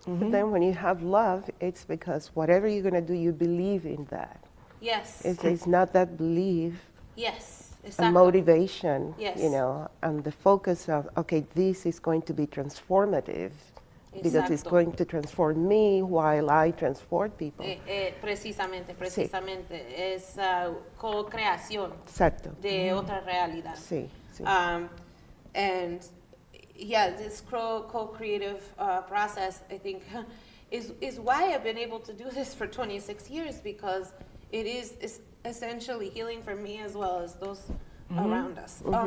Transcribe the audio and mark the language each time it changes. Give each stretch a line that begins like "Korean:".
English: But then when you have love, it's because whatever you're going to do, you believe in that. Yes. It's not that belief. Yes. A motivation, Yes. you know, and the focus of, okay, this is going to be transformative because it's going to transform me while I transform people.
Spanish: Precisamente. Es co-creación de otra realidad. Sí.
English: And yeah, this co-creative process, I think, is why I've been able to do this for 26 years, because it is essentially healing for me as well as those around us.